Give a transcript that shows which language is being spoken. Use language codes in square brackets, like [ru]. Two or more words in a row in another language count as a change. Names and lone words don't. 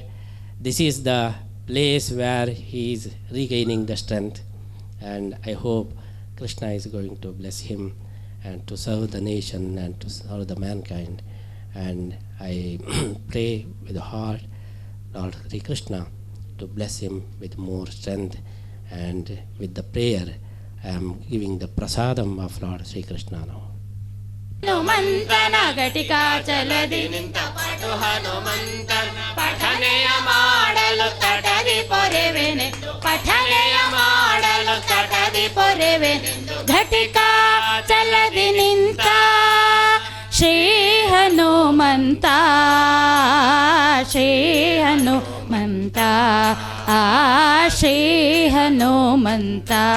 [en] This is the place where he is regaining the strength, and I hope Krishna is going to bless him and to serve the nation and to serve the mankind. And I pray with the heart, Lord Sri Krishna, to bless him with more strength, and with the prayer I am giving the prasadam of Lord Sri Krishna now. [kn] ಹನುಮಂತನ ಘಟಿಕಾ ಚಲದಿ ನಿಂತ ಪಟು ಹನುಮಂತನ ಪಠನೆಯ ಮಾಡಲು ತಟದಿ ಪೊರೆವೆನೆ ಪಠನೆಯ ಮಾಡಲು ತಟದಿ ಪೊರೆವೆನೆ ಘಟಿಕಾ ಚಲದಿ ನಿಂತ ಶ್ರೀ ಹನುಮಂತ ಶ್ರೀ ಹನುಮಂತ ಶ್ರೀ ಹನುಮಂತ